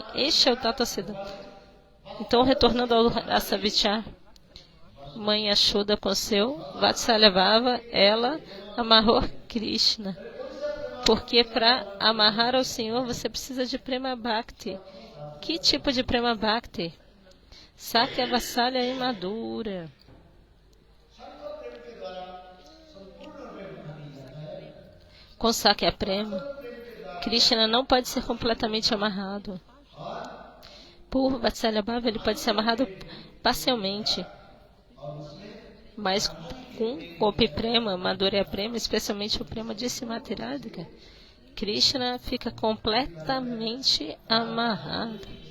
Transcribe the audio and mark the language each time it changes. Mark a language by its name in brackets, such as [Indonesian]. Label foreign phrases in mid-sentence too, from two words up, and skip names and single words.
[Portuguese] Este é o [Sanskrit] तत सिद्धान्त. [Portuguese] Então, retornando ao [Sanskrit] रस विचार, [Portuguese] Mãe Yashoda com seu [Sanskrit] वात्सल्य भाव, [Portuguese] ela amarrou Krishna. Porque para amarrar ao Senhor você precisa de [Sanskrit] प्रेम भक्ति. [Portuguese] Que tipo de [Sanskrit] प्रेम भक्ति? सख्य वात्सल्य इमधुर. [Portuguese] Com [Sanskrit] सख्य प्रेम, [Portuguese] Krishna não pode ser completamente amarrado. Por [Sanskrit] वात्सल्य भाव [Portuguese] ele pode ser amarrado parcialmente. Mas com [Sanskrit] गोपी प्रेम, माधुर्य प्रेम, [Portuguese] especialmente o Prema de Simathiradhika, Krishna fica completamente amarrado.